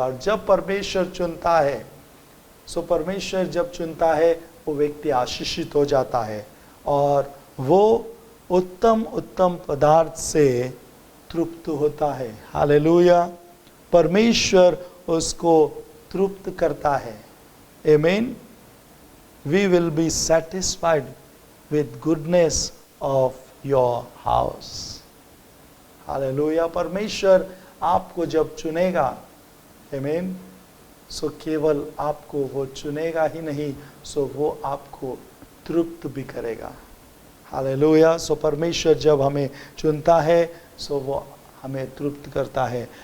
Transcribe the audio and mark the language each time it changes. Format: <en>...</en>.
<hi>और जब परमेश्वर चुनता है, सो परमेश्वर जब चुनता है, वो व्यक्ति आशीषित हो जाता है और वो उत्तम उत्तम पदार्थ से तृप्त होता है। हालेलुया। परमेश्वर उसको तृप्त करता है। आमीन।</hi> <en>We will be satisfied with goodness of your house.</en> <hi>Hallelujah. परमेश्वर आपको जब चुनेगा, आमीन, सो केवल आपको वो चुनेगा ही नहीं, सो वो आपको तृप्त भी करेगा। हालेलुया। सो परमेश्वर जब हमें चुनता है, सो वो हमें तृप्त करता है।</hi>